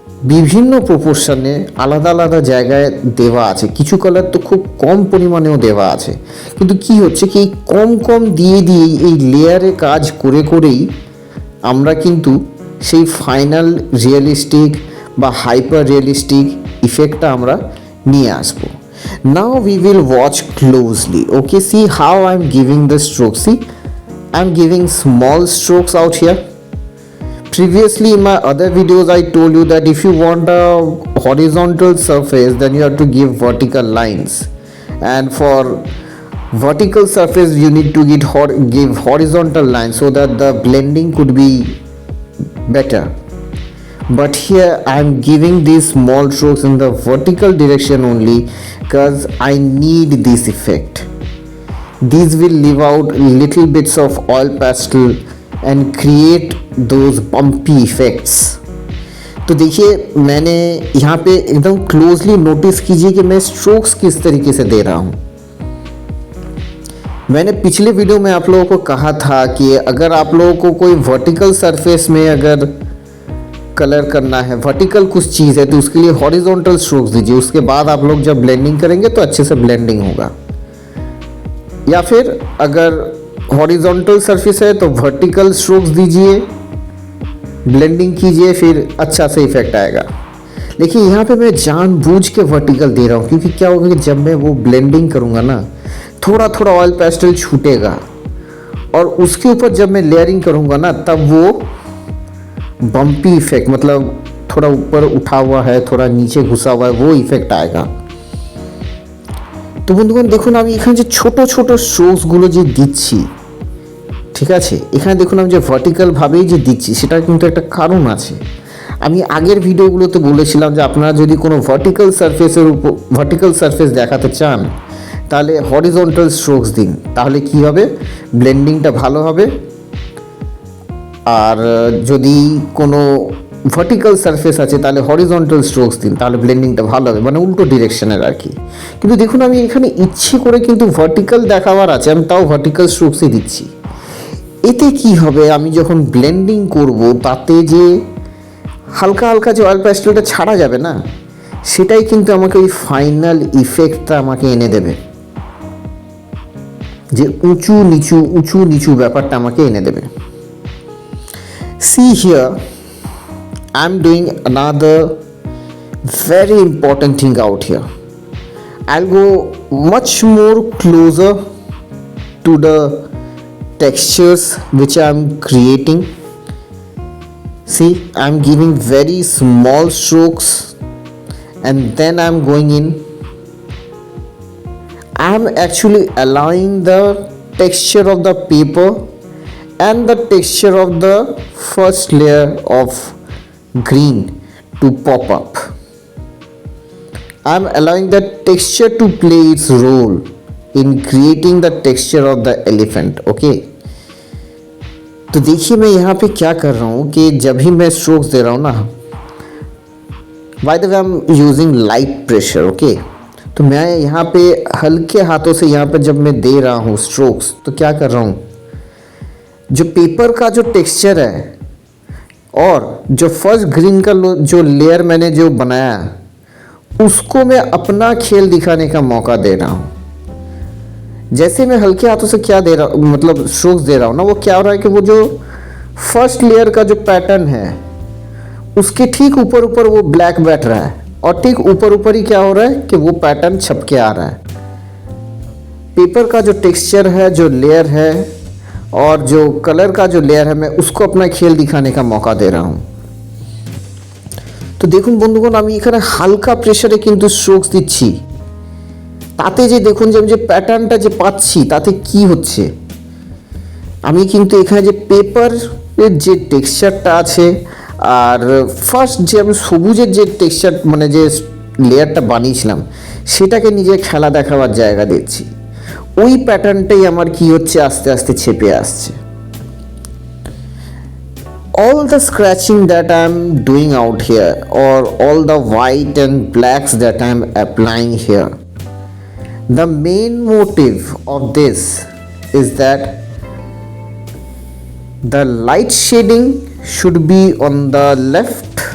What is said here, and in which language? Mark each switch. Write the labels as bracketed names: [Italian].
[Bangla] বিভিন্ন প্রপোর্শনে আলাদা আলাদা জায়গায় দেওয়া আছে, কিছু কালার তো খুব কম পরিমাণেও দেওয়া আছে, কিন্তু কি হচ্ছে কি এই কম কম দিয়ে দিয়েই এই লেয়ারে কাজ করে করেই আমরা কিন্তু সেই ফাইনাল রিয়েলিস্টিক বা হাইপার রিয়েলিস্টিক ইফেক্টটা আমরা নিয়ে আসবো। [English] Now we will watch closely. Okay, see how I am giving the stroke. See I am giving small strokes out here. Previously in my other videos I told you that if you want a horizontal surface then you have to give vertical lines, and for vertical surface you need to give horizontal lines so that the blending could be better. But here I am giving these small strokes in the vertical direction only because I need this effect. These will leave out little bits of oil pastel and create those bumpy effects. [Hindi] तो देखिए मैंने यहाँ पे एकदम closely notice कीजिए कि मैं strokes किस तरीके से दे रहा हूँ। मैंने पिछले वीडियो में आप लोगों को कहा था कि अगर आप लोगों को कोई वर्टिकल सरफेस में अगर कलर करना है, वर्टिकल कुछ चीज़ है, तो उसके लिए हॉरिजॉन्टल स्ट्रोक्स दीजिए, उसके बाद आप लोग जब ब्लेंडिंग करेंगे तो अच्छे से ब्लेंडिंग होगा। या फिर अगर हॉरिजॉन्टल सरफेस है तो वर्टिकल स्ट्रोक्स दीजिए, ब्लेंडिंग कीजिए, फिर अच्छा से इफेक्ट आएगा। देखिए यहाँ पे मैं जानबूझ के वर्टिकल दे रहा हूँ क्योंकि क्या होगा कि जब मैं वो ब्लेंडिंग करूँगा ना थोड़ा थोड़ा ऑयल पेस्टल छूटेगा, और उसके ऊपर जब मैं लेयरिंग करूँगा ना तब वो बम्पी इफेक्ट, मतलब थोड़ा ऊपर उठा हुआ है थोड़ा नीचे घुसा हुआ है, वो इफेक्ट आएगा। [Bangla] তো বন্ধুগণ দেখুন আমি এখানে যে ছোট ছোট স্ট্রোকসগুলো যে দিচ্ছি, ঠিক আছে, এখানে দেখুন আমি যে ভার্টিক্যালভাবেই যে দিচ্ছি সেটার কিন্তু একটা কারণ আছে। আমি আগের ভিডিওগুলোতে বলেছিলাম যে আপনারা যদি কোনো ভার্টিক্যাল সারফেস দেখাতে চান তাহলে হরিজন্টাল স্ট্রোকস দিন, তাহলে কি হবে, ব্লেন্ডিংটা ভালো হবে। আর যদি কোনো ভার্টিক্যাল সারফেস আছে তাহলে হরিজন্টাল স্ট্রোকস দিন, তাহলে ব্লেন্ডিংটা ভালো হবে, মানে উল্টো ডিরেকশনের আর কি। কিন্তু দেখুন আমি এখানে ইচ্ছে করে কিন্তু ভার্টিক্যাল দেখাবার আছে, আমি তাও ভার্টিক্যাল স্ট্রোকসই দিচ্ছি। এতে কি হবে, আমি যখন ব্লেন্ডিং করব তাতে যে হালকা হালকা যে অয়েল প্যাস্টেলটা ছাড়া যাবে না, সেটাই কিন্তু আমাকে ওই ফাইনাল ইফেক্টটা আমাকে এনে দেবে, যে উঁচু নিচু ব্যাপারটা আমাকে এনে দেবে। [English] See here, I'm doing another very important thing out here. I'll go much more closer to the textures which I'm creating. See, I'm giving very small strokes and then I'm going in. I'm actually allowing the texture of the paper and the texture of the first layer of green to pop up. I'm allowing the texture to play its role in creating the texture of the elephant. [Hindi] Okay, तो देखिए मैं यहाँ पे क्या कर रहा हूँ कि जब भी मैं स्ट्रोक्स दे रहा हूँ ना, [English] By the way I am using light pressure. [Hindi] Okay, तो मैं यहाँ पे हल्के हाथों से यहाँ पे जब मैं दे रहा हूँ स्ट्रोक्स, तो क्या कर रहा हूँ, जो पेपर का जो टेक्सचर है और जो फर्स्ट ग्रीन का जो लेयर मैंने जो बनाया उसको मैं अपना खेल दिखाने का मौका दे रहा हूँ। जैसे मैं हल्के हाथों से क्या दे रहा हूँ, मतलब स्ट्रोक्स दे रहा हूँ ना, वो क्या हो रहा है कि वो जो फर्स्ट लेयर का जो पैटर्न है उसके ठीक ऊपर ऊपर वो ब्लैक बैठ रहा है, और ठीक ऊपर ऊपर ही क्या हो रहा है कि वो पैटर्न छप के आ रहा है। पेपर का जो टेक्सचर है, जो लेयर है और जो कलर का जो लेयर है, मैं उसको अपना खेल दिखाने का मौका दे रहा हूँ। [Bangla] তো দেখুন বন্ধুগণ আমি এখানে হালকা প্রেসারে কিন্তু স্ট্রোকস দিচ্ছি, তাতে যে দেখুন যে আমি যে প্যাটার্নটা যে পাচ্ছি তাতে কি হচ্ছে, আমি কিন্তু এখানে যে পেপারের যে টেক্সচারটা আছে আর ফার্স্ট যে আমি সবুজের যে টেক্সচার মানে যে লেয়ারটা বানিয়েছিলাম সেটাকে নিজের খেলা দেখাবার জায়গা দিচ্ছি, ওই প্যাটার্নটাই আমার কি হচ্ছে আস্তে আস্তে ছেপে আসছে। [English] All the scratching that I'm doing out here, or all the white and blacks that I'm applying here, the main motive of this is that the light shading should be on the left